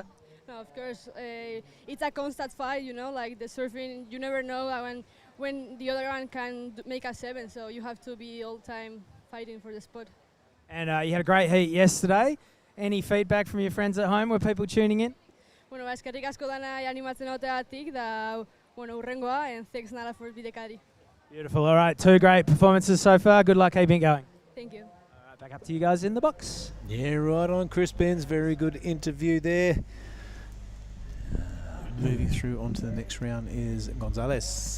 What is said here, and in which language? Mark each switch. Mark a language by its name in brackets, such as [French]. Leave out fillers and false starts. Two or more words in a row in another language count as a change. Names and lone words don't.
[English] No, of course. It's a constant fight, you know, like the surfing, you never know when the other one can make a 7, so you have to be all the time fighting for the spot. And you had a great heat yesterday. Any feedback from your friends at home? Were people tuning in? [Basque] Bueno, eskerrik asko dana animatzen oteatik, da, bueno, urrengoa, [English] and thanks Nala for bidekari. Beautiful. All right, 2 great performances so far. Good luck keeping going. Thank you. All right, back up to you guys in the box. Yeah, right on. Chris Benz, very good interview there. Moving through onto the next round is Gonzalez.